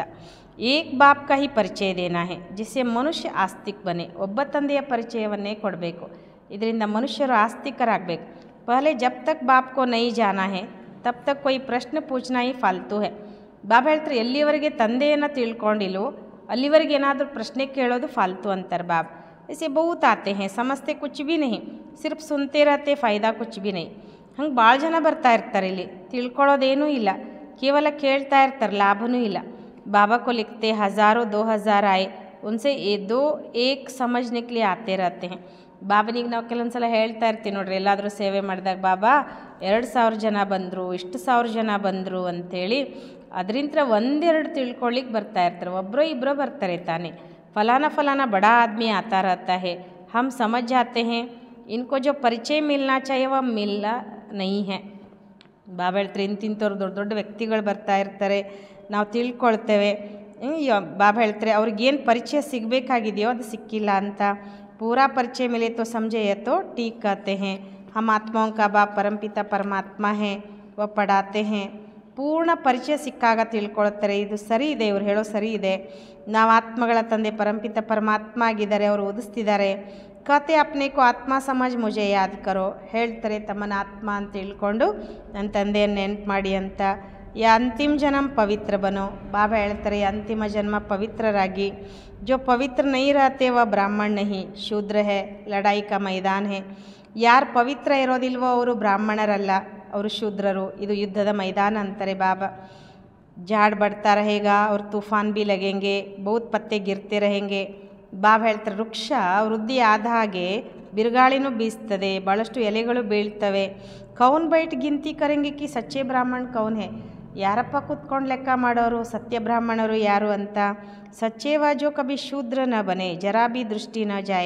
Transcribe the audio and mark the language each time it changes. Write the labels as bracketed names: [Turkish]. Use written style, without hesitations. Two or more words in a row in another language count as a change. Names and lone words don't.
[Hindi] एक बाप का ही परिचय देना है जिससे मनुष्य आस्तिक बने, [Kannada] ಒಬ್ಬ ತಂದೆಯ ಪರಿಚಯವನ್ನೇ ಕೊಡಬೇಕು, ಇದರಿಂದ ಮನುಷ್ಯರು ಆಸ್ತಿಕರಾಗಬೇಕು. [Hindi] पहले जब तक बाप को नहीं जाना है तब तक कोई प्रश्न पूछना ही फालतू है. [Kannada] ಬಾಬಾ ಹೇಳ್ತಾರೆ ಎಲ್ಲಿವರೆಗೆ ತಂದೆಯನ್ನು ತಿಳ್ಕೊಂಡಿಲ್ಲೋ ಅಲ್ಲಿವರೆಗೆ ಏನಾದರೂ ಪ್ರಶ್ನೆ ಕೇಳೋದು ಫಾಲ್ತು ಅಂತಾರೆ ಬಾಬಾ. [Hindi] ऐसे बहुत आते हैं, समझते कुछ भी नहीं, सिर्फ सुनते रहते, फ़ायदा कुछ भी नहीं. [Kannada] ಹಂಗೆ ಭಾಳ ಜನ ಬರ್ತಾ ಇರ್ತಾರೆ, ಇಲ್ಲಿ ತಿಳ್ಕೊಳ್ಳೋದೇನೂ ಇಲ್ಲ, ಕೇವಲ ಕೇಳ್ತಾ ಇರ್ತಾರೆ, ಲಾಭನೂ ಇಲ್ಲ. [Hindi] ಬಾಬಾ को लिखते हज़ारों 2000 आए, उनसे ये 2-1 समझने के लिए आते रहते हैं. [Kannada] ಬಾಬನಿಗೆ ನಾವು ಕೆಲವೊಂದು ಸಲ ಹೇಳ್ತಾ ಇರ್ತೀವಿ ನೋಡ್ರಿ, ಎಲ್ಲಾದರೂ ಸೇವೆ ಮಾಡಿದಾಗ ಬಾಬಾ 2000 ಜನ ಬಂದರು, ಇಷ್ಟು 1000 ಜನ ಬಂದರು ಅಂಥೇಳಿ, ಅದರಿಂದ ಒಂದೆರಡು ತಿಳ್ಕೊಳ್ಳಿಕ್ಕೆ ಬರ್ತಾ ಇರ್ತಾರೆ, ಒಬ್ಬರೋ ಇಬ್ಬರೋ ಬರ್ತಾರೆ ತಾನೇ. [Hindi] फलाना फलाना बड़ा आदमी आता रहता है, हम समझ जाते हैं, इनको जो परिचय मिलना चाहिए वह मिला नहीं है. [Kannada] ಬಾಬಾ ಹೇಳ್ತಾರೆ ಇಂತಿಂಥವ್ರು ದೊಡ್ಡ ದೊಡ್ಡ ವ್ಯಕ್ತಿಗಳು ಬರ್ತಾ ಇರ್ತಾರೆ, ನಾವು ತಿಳ್ಕೊಳ್ತೇವೆ. ಬಾಬಾ ಹೇಳ್ತಾರೆ ಅವ್ರಿಗೇನು ಪರಿಚಯ ಸಿಗಬೇಕಾಗಿದೆಯೋ ಅದು ಸಿಕ್ಕಿಲ್ಲ ಅಂತ. [Hindi] पूरा परिचय मिले तो समझे ये तो ठीक कहते हैं, हम आत्माओं का बाप परमपिता परमात्मा है, वह पढ़ाते हैं. [Kannada] ಪೂರ್ಣ ಪರಿಚಯ ಸಿಕ್ಕಾಗ ತಿಳ್ಕೊಳ್ತಾರೆ, ಇದು ಸರಿ ಇದೆ, ಇವ್ರು ಹೇಳೋ ಸರಿ ಇದೆ, ನಾವು ಆತ್ಮಗಳ ತಂದೆ ಪರಂಪಿತ ಪರಮಾತ್ಮ ಆಗಿದ್ದಾರೆ, ಅವರು ಓದಿಸ್ತಿದ್ದಾರೆ. [Hindi] कहते अपने को आत्मा समझ मुझे याद करो, [Kannada] ಹೇಳ್ತಾರೆ ತಮ್ಮನ ಆತ್ಮ ಅಂತ ತಿಳ್ಕೊಂಡು ನನ್ನ ತಂದೆಯನ್ನು ನೆನಪು ಮಾಡಿ ಅಂತ. [Hindi] या अंतिम जन्म पवित्र बनो, [Kannada] ಬಾಬಾ ಹೇಳ್ತಾರೆ ಅಂತಿಮ ಜನ್ಮ ಪವಿತ್ರರಾಗಿ. [Hindi] जो पवित्र नहीं रहते वह ब्राह्मण नहीं, शूद्र है, लड़ाई का मैदान है. [Kannada] ಯಾರು ಪವಿತ್ರ ಇರೋದಿಲ್ವೋ ಅವರು ಬ್ರಾಹ್ಮಣರಲ್ಲ, ಅವರು ಶೂದ್ರರು. ಇದು ಯುದ್ಧದ ಮೈದಾನ ಅಂತಾರೆ ಬಾಬಾ. [Hindi] झाड़ बढ़ता रहेगा और तूफान भी लगेंगे, बहुत पत्ते गिरते रहेंगे. [Kannada] ಬಾಬಾ ಹೇಳ್ತಾರೆ ವೃಕ್ಷ ವೃದ್ಧಿ ಆದ ಹಾಗೆ ಬಿರುಗಾಳಿನೂ ಬೀಸ್ತದೆ, ಭಾಳಷ್ಟು ಎಲೆಗಳು ಬೀಳ್ತವೆ. [Hindi] कौन बैठ गिनती करेंगे कि सच्चे ब्राह्मण कौन है, [Kannada] ಯಾರಪ್ಪ ಕೂತ್ಕೊಂಡು ಲೆಕ್ಕ ಮಾಡೋರು ಸತ್ಯ ಬ್ರಾಹ್ಮಣರು ಯಾರು ಅಂತ. [Hindi] सच्चेव जो कभी शूद्र न बने ज़रा भी दृष्टि न जाए.